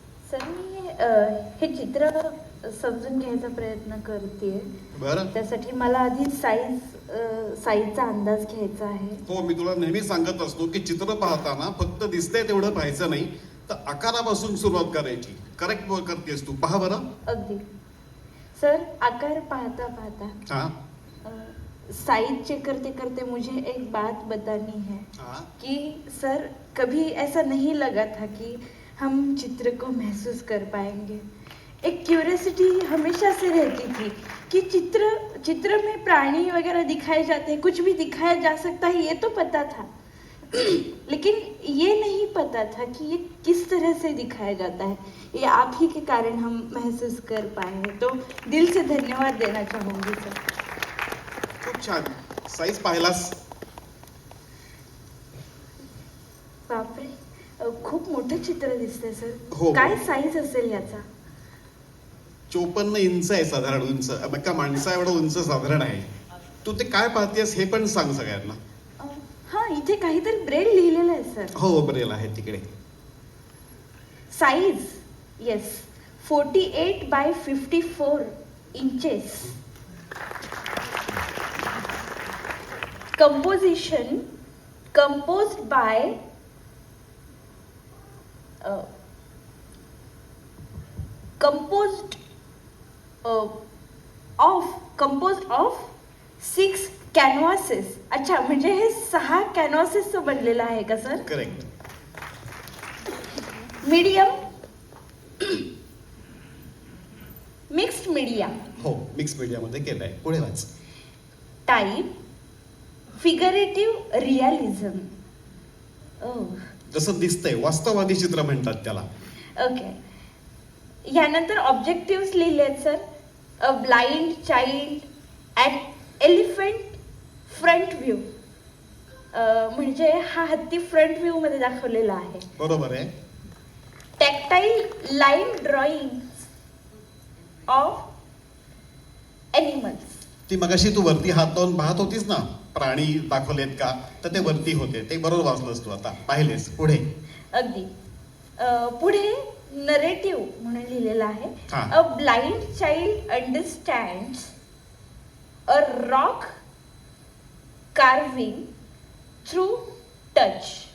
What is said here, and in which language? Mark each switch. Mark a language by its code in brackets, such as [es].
[mr] Sir मी हे चित्र समजून घ्यायचा प्रयत्न करते. बरं, त्यासाठी मला आधी साईजचा अंदाज घ्यायचा आहे. हो, मी तुला नेहमी सांगत असतो की चित्र पाहताना फक्त दिसतंय तेवढं पाहायचं नाही, तर आकारापासून सुरुवात करायची. करेक्ट करतेस तू. पहा बरं. अगदी. सर आकार पाहता पाहता हाँ [hi] साइज चेक करते करते मुझे एक बात बतानी है हाँ कि सर कभी ऐसा नहीं लगा था कि हम चित्र को महसूस कर पाएंगे। एक क्यूरियोसिटी हमेशा से रहती थी कि चित्र में प्राणी वगैरह दिखाए जाते हैं, कुछ भी दिखाया जा सकता है, ये तो पता था लेकिन ये नहीं पता था कि ये किस तरह से दिखाया जाता है। ये आप ही के कारण हम महसूस कर पाए हैं, तो दिल से धन्यवाद देना चाहूँगी सर। [mr] खूप छान. साईज पाहिलास? बापरे, खूप मोठं चित्र दिसतंय सर. हो. काय साईज असेल याचा? 54 इंच आहे साधारण उंच. एका माणसा एवढं उंच साधारण आहे. तू ते काय पाहतेस हे पण सांग सगळ्यांना. हा, इथे काहीतरी ब्रेल लिहिलेलं आहे सर. हो, ब्रेल आहे तिकडे. [en] Size is 48 by 54 inches. Composition composed of 6 canvases. [mr] अच्छा, म्हणजे हे 6 कॅनव्हासेसचं बनलेलं आहे का sir? [en] Correct. Medium mixed media. [mr] हो, मिक्स मीडियामध्ये केलंय. पुढे वाच. [en] Type figurative realism. [mr] जसं दिसतंय वास्तववादी चित्र म्हणतात त्याला. [en] Okay. [mr] यानंतर ऑब्जेक्टिव्ह लिहिले आहेत sir. [en] A blind child at elephant front view. [mr] म्हणजे हा हत्ती फ्रंट व्ह्यू मध्ये दाखवलेला आहे. बरोबर आहे. [en] Tactile line drawing of animals. [mr] ती मगाशी तू वरती हात लावून पाहत होतीस ना, प्राणी दाखवलेत का, तर ते वरती होते. ते बरोबर वाचलंस तू आता, पाहिलेस. पुढे. अगदी. पुढे नरेटिव्ह म्हणून लिहिलेलं आहे. हा. [en] A blind child understands a rock carving through touch.